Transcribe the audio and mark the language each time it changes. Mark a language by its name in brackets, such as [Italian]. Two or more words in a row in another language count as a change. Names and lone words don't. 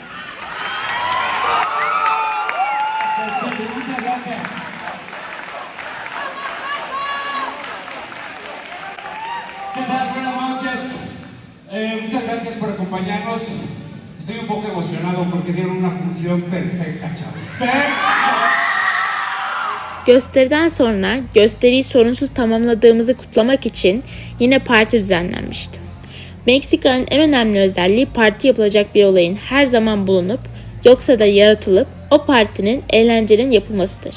[Spanish] Muchas gracias. ¿Qué tal? Buenas noches. Muchas gracias por acompañarnos. Estoy un poco emocionado porque dieron una función perfecta, chavos. [Turkish] Gösteriden sonra gösteriyi sorunsuz tamamladığımızı kutlamak için yine parti düzenlenmişti. Meksika'nın en önemli özelliği parti yapılacak bir olayın her zaman bulunup yoksa da yaratılıp o partinin eğlencenin yapılmasıdır.